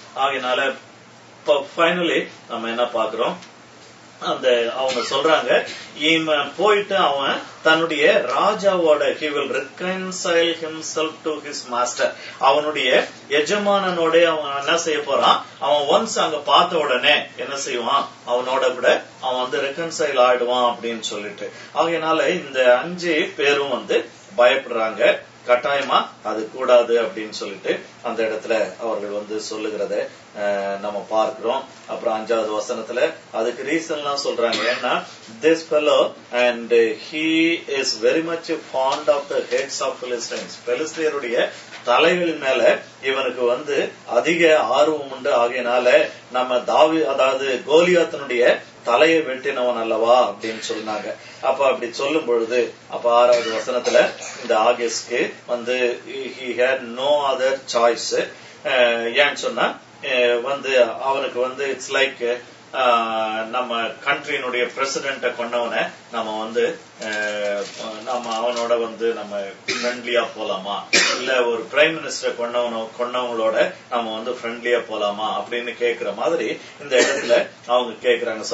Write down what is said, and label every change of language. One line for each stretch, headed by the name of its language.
Tamil: ஆகையினால ஃபைனலி நம்ம என்ன பாக்குறோம், அவங்க சொல்றாங்க இவன் போயிட்டு அவன் தன்னுடைய ராஜாவோட
English: he will reconcile himself to his master,
Tamil: அவனுடைய எஜமானனோட அவன் என்ன செய்ய போறான், அவன் ஒன்ஸ் அங்க பார்த்த உடனே என்ன செய்வான், அவனோட கூட அவன் ரெக்கன்சைல் ஆயிடுவான் அப்படின்னு சொல்லிட்டு. ஆகையினால இந்த 5 பேரும் பயப்படுறாங்க. கட்டாயமா அது கூடாது அப்படின்னு சொல்லிட்டு அந்த இடத்துல அவர்கள் சொல்லுகிறத நம்ம பார்க்கிறோம். அப்புறம் 5வது வசனத்துல அதுக்கு ரீசன்லாம் சொல்றாங்க.
English: ஏன்னா this fellow and he is very much fond of the heads of Philistines,
Tamil: பெலிஸ்தியருடைய தலைகளின் மேல இவனுக்கு அதிக ஆர்வம் உண்டு. ஆகையினால நம்ம அதாவது கோலியாத்தினுடைய தலையை வெட்டினவன் அல்லவா அப்படின்னு சொன்னாங்க. அப்ப அப்படி சொல்லும் பொழுது அப்ப 6வது வசனத்துல இந்த ஆகஸ்ட்க்கு
English: he had no other choice.
Tamil: ஏன்னு சொன்னா அவனுக்கு இட்ஸ் லைக் நம்ம கண்ட்ரியினுடைய பிரசிடென்ட கொண்டவனை நம்ம நம்ம அவனோட நம்ம ஃப்ரெண்ட்லியா போலாமா, இல்ல ஒரு பிரைம் மினிஸ்டர் கொண்டவங்களோட நம்ம ஃப்ரெண்ட்லியா போலாமா அப்படின்னு கேக்குற மாதிரி இந்த இடத்துல அவங்க கேக்குறாங்க.